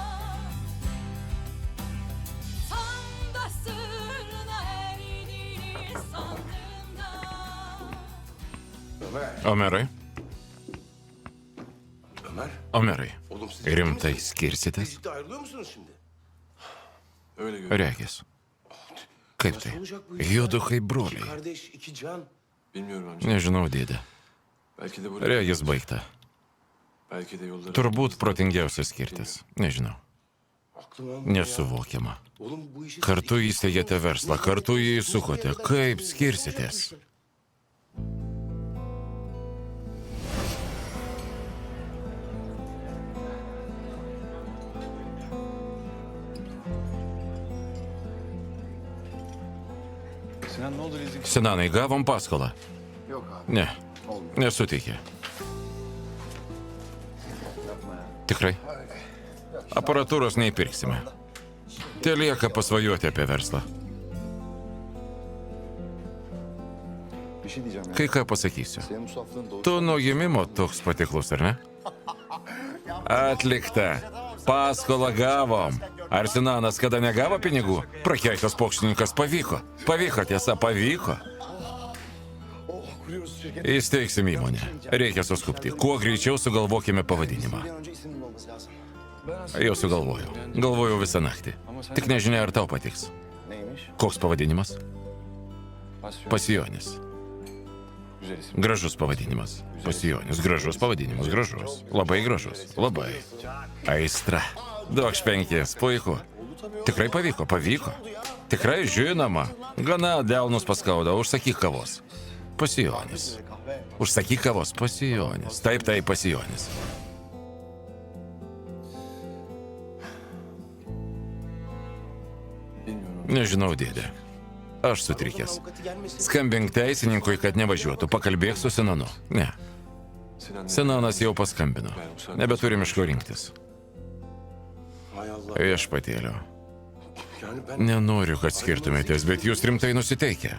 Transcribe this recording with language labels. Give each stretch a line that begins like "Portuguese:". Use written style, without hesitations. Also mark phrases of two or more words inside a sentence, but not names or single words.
Turkish: Tam da sırrına erdiğini sandığında. Ömer.
Lithuanian: Omerai?
Turkish: Ömer.
Lithuanian: Omerai.
Turkish: Oğlum siz
Lithuanian: Rimtai
Turkish: Siz
Lithuanian: skirsitės?
Turkish: ciddi ayrılıyor musunuz şimdi? Öyle görünüyor.
Lithuanian: Regis. Kaip
Turkish: Nasıl
Lithuanian: tai?
Turkish: olacak bu iş?
Lithuanian: Judu kaip
Turkish: İki
Lithuanian: broliai.
Turkish: kardeş, iki can. Bilmiyorum amca.
Lithuanian: Nežinau, dėdė.
Turkish: Belki de burada.
Lithuanian: Regis baigta.
Turkish: Belki de yolları.
Lithuanian: Turbūt protingiausias skirtis. Nežinau.
Turkish: Aklım almıyor ya.
Lithuanian: Nesuvokiama.
Turkish: Oğlum bu işi...
Lithuanian: Kartu įsteigėte verslą, kartu jį įsukote. Kaip skirsitės?
Turkish: Sinan ne oldu leasing?
Lithuanian: Sinanai, gavom paskolą?
Turkish: Yok abi.
Lithuanian: Ne,
Turkish: Olmuyor.
Lithuanian: nesuteikė.
Turkish: Yapma ya.
Lithuanian: Tikrai? Aparatūros neįpirksime. Telieka pasvajoti apie verslą.
Turkish: Bir şey diyeceğim ya.
Lithuanian: Kai ką pasakysiu.
Turkish: Senin bu saflığın doğru.
Lithuanian: Tu nuo gimimo toks patiklus, ar ne? Atlikta. Paskolą gavom. Ar Sinanas kada negavo pinigų? Prakeiktas pokštininkas pavyko. Pavyko, tiesa, pavyko.
Turkish: Oh kuruyoruz şirket.
Lithuanian: Įsteigsim įmonę. Reikia suskupti. Kuo greičiau sugalvokime pavadinimą.
Turkish: Bir an önce isim bulmamız lazım.
Lithuanian: Jau sugalvojau. Galvojau visą naktį. Tik nežinia, ar tau patiks.
Turkish: Neymiş?
Lithuanian: Koks pavadinimas?
Turkish: Pasyon.
Lithuanian: Pasijonis. Güzel isim. Gražus pavadinimas. Pasijonis. Gražus pavadinimas. Gražus. Labai gražus. Labai. Aistra. Duokš 5. Puiku. Tikrai pavyko. Pavyko. Tikrai žinoma. Gana delnus paskauda. Užsakyk kavos. Pasijonis. Užsakyk kavos. Pasijonis. Taip, tai pasijonis.
Turkish: Bilmiyorum.
Lithuanian: Nežinau, dėdė. Aš sutrikęs.
Turkish: Avukatı gelmesin.
Lithuanian: Skambink teisininkui, kad nevažiuotų. Pakalbėk su Sinanu. Ne.
Turkish: Sinan ne?
Lithuanian: Sinanas jau paskambino. Nebeturim iš ko rinktis.
Turkish: Hay Allah.
Lithuanian: Viešpatėlio.
Turkish: Yani ben...
Lithuanian: Nenoriu, kad skirtumėtės, bet jūs rimtai nusiteikę.